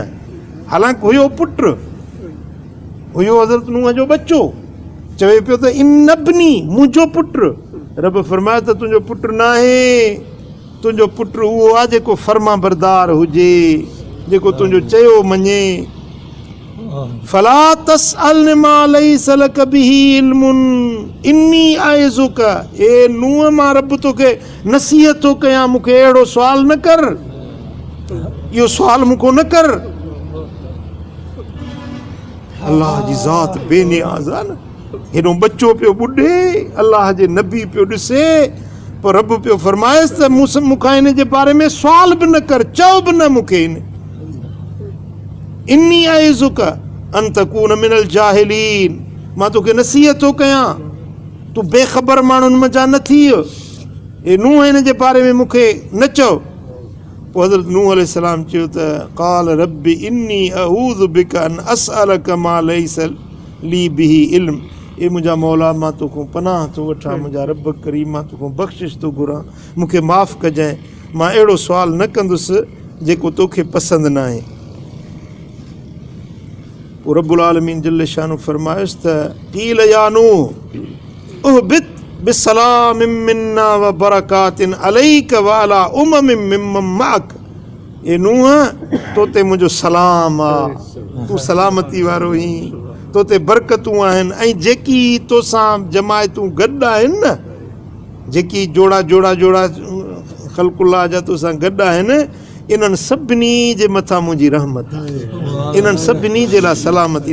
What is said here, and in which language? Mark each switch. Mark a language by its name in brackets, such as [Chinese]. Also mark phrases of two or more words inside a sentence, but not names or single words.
[Sindhi] हालांकि हुयो पुटु, हुयो हज़रत नूह जो बच्चो, चवे पियो त इन्नबनी मुंहिंजो पुटु। रब फरमाए त तुंहिंजो पुटु न आहे, तुंहिंजो पुटु उहो आहे जेको फर्मा बरदार हुजे, जेको तुंहिंजो चयो मञे। [Arabic] فلا تسأل ما ليس لك به علم إني أعظك, [Sindhi] ए नूह मां रब तोखे नसीहत थो कयां, मूंखे अहिड़ो सुवाल न कर, इहो सुवाल मूंखों न कर। अल्लाह जी ज़ात बेनियाज़ आहे न, हेॾो बच्चो पियो ॿुॾे, अल्लाह जे नबी पियो ॾिसे, पोइ रब पियो फरमाएसि त मूंखां इन जे बारे में सुवाल बि न कर, चओ बि न मूंखे। [Arabic] إني أعظك أن تكون من الجاهلين, [Sindhi] मां तोखे नसीहत थो कयां, तूं बेख़बर माण्हुनि मंझां न थी, हे नूह हिन जे बारे में मूंखे न चओ। पोइ हज़रत नूह अलैहिस्सलाम चयो त [Arabic] قال رب إني أعوذ بك أن أسألك ما ليس لي به علم, [Sindhi] ए मुंहिंजा मौला मां तोखां पनाह थो वठां, मुंहिंजा रब करीम मां तोखां बख़्शिश थो घुरां, मूंखे माफ़ु कजांइ, मां अहिड़ो सुवाल न कंदुसि जेको तोखे पसंदि न आहे। पोइ [Arabic] رب العالمين جل شانه [Sindhi] फरमायुसि त [Arabic] قيل يا نوح اهبط بسلام منا وبركات عليك وعلى أمم ممن معك, [Sindhi] ए नूह तोते मुंहिंजो सलाम आहे, तूं सलामती वारो ही, तोते बरकतूं आहिनि, ऐं जेकी तोसां जमायतूं गॾु आहिनि न, जेकी जोड़ा जोड़ा जोड़ा ख़ल्क़ुल्लाह जा तोसां गॾु आहिनि, इन्हनि सभिनी जे मथां मुंहिंजी रहमत आहे, इन्हनि सभिनी जे लाइ सलामती।